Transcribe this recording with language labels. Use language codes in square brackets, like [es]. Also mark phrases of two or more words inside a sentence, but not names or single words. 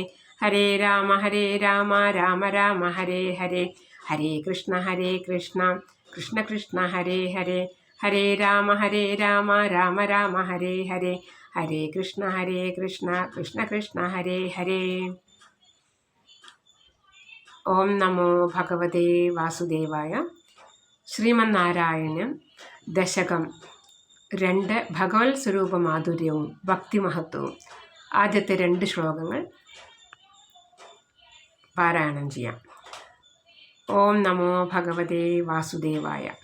[sa] ഹരേ രാമ രാമ ഹരേ ഹരേ, ഹരേ കൃഷ്ണ കൃഷ്ണ ഹരേ ഹരേ. ഹരേ രാമ രാമ ഹരേ ഹരേ, ഹരേ കൃഷ്ണ കൃഷ്ണ ഹരേ ഹരേ. ഓം നമോ ഭഗവതേ വാസുദേവായ. [ml] ശ്രീമന്നാരായണൻ ദശകം 2 ഭഗവത് സ്വരൂപ മാധുര്യവും ഭക്തിമഹത്വവും. ആദ്യത്തെ 2 ശ്ലോകങ്ങൾ പാരായണം ചെയ്യാം. [sa] ഓം നമോ ഭഗവതേ വാസുദേവായ.